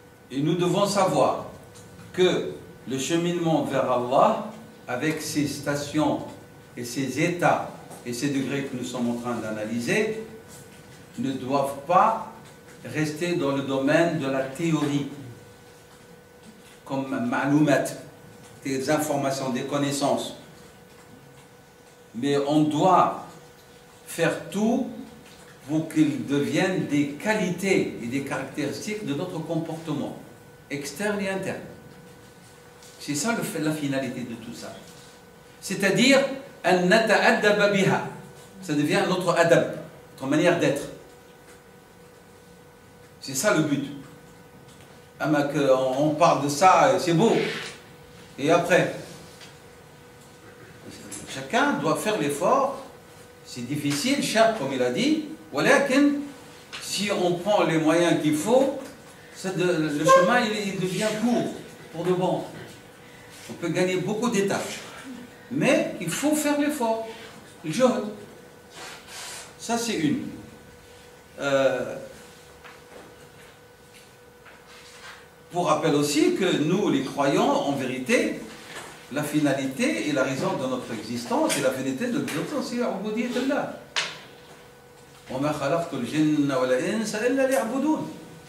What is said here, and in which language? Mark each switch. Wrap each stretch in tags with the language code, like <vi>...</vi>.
<fr>Et nous devons savoir que le cheminement vers Allah, avec ses stations et ses états et ces degrés que nous sommes en train d'analyser, ne doivent pas rester dans le domaine de la théorie, comme ma'loumat, des informations, des connaissances. Mais on doit faire tout pour qu'ils deviennent des qualités et des caractéristiques de notre comportement, externe et interne. C'est ça la finalité de tout ça. C'est-à-dire,</fr> <ar>أن نتأدب بها.</ar> <fr>Ça devient notre adab, notre manière d'être. C'est ça le but. On parle de ça, c'est beau. Et après, chacun doit faire l'effort. C'est difficile, cher, comme il a dit.</fr> <ar>ولكن,</ar> <fr>si on prend les moyens qu'il faut, le chemin il devient court, pour de bon. On peut gagner beaucoup d'étapes. Mais il faut faire l'effort. Le jihad. Ça, c'est une. Pour rappel aussi que nous, les croyants, en vérité, la finalité et la raison de notre existence et la finalité de notre existence, c'est</fr> <ar>عبودية الله. وما خلقت الجن والإنس إلا ليعبدون.</ar>